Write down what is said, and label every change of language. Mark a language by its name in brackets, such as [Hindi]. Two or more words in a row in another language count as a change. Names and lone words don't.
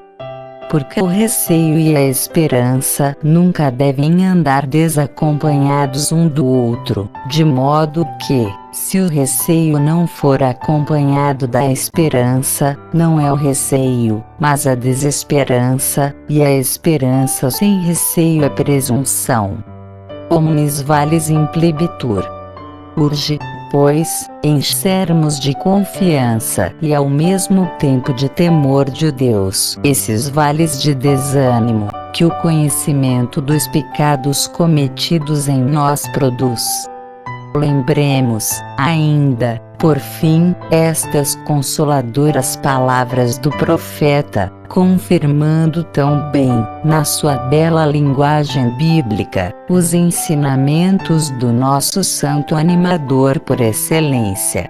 [Portuguese] Porque o receio e a esperança nunca devem andar desacompanhados um do outro, de modo que, se o receio não for acompanhado da esperança, não é o receio, mas a desesperança, e a esperança sem receio é presunção. [Latin] Omnis vales implibitur. [Portuguese] Urge, pois, enchermos de confiança e ao mesmo tempo de temor de Deus esses vales de desânimo, que o conhecimento dos pecados cometidos em nós produz. Lembremos, ainda, por fim, estas consoladoras palavras do profeta, confirmando tão bem, na sua bela linguagem bíblica, os ensinamentos do nosso santo animador por excelência.